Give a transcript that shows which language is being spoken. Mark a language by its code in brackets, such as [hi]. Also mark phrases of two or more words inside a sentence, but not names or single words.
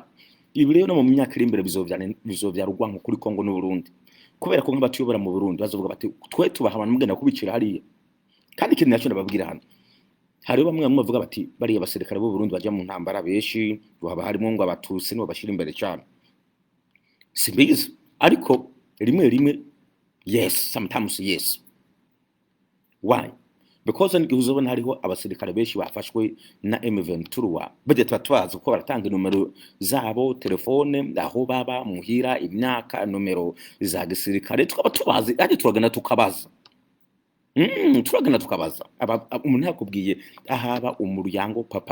[rn] Ibi rero no mu myaka iri imbere bizovya rugwanko kuri Kongo n'u Burundi kubera ko nk'abatuyobora mu Burundi bazovuga bati twe tubaha abantu mugenda kubicira hariya. Kandi ikintu nacyo ndababwira hano hari bamwe bavuga bati bari abasirikare b'u Burundi baje mu ntambara beshi baba harimo ngo abatutsi no bashira imbere cyane simbizi ariko rimwe [en] yes sometimes yes. Why? [rn] because n'igihe uzobona hariho abasirikare benshi bafashwe na M23 bajya tubazi uko baratanga numero zabo telefone aho baba muhira imyaka numero za gisirikare tukaba tubazi ari turagana tukabaza turagana tukabaza umuntu yakubwiye ahaba umuryango papa